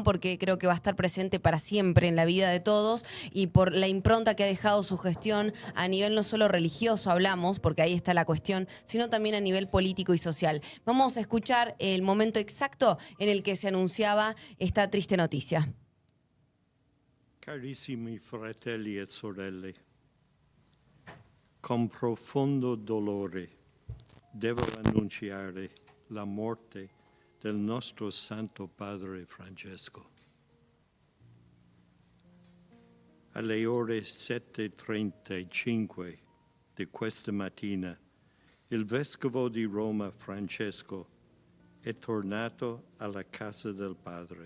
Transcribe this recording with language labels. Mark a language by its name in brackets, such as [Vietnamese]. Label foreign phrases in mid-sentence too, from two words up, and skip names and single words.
[Spanish] Porque creo que va a estar presente para siempre en la vida de todos, y por la impronta que ha dejado su gestión a nivel no solo religioso, hablamos, porque ahí está la cuestión, sino también a nivel político y social. Vamos a escuchar el momento exacto en el que se anunciaba esta triste noticia. [Italian] Carissimi fratelli e sorelle, con profondo dolore devo annunciare la morte del nostro Santo Padre Francesco. Alle ore 7:35 di questa mattina, il Vescovo di Roma Francesco è tornato alla casa del Padre.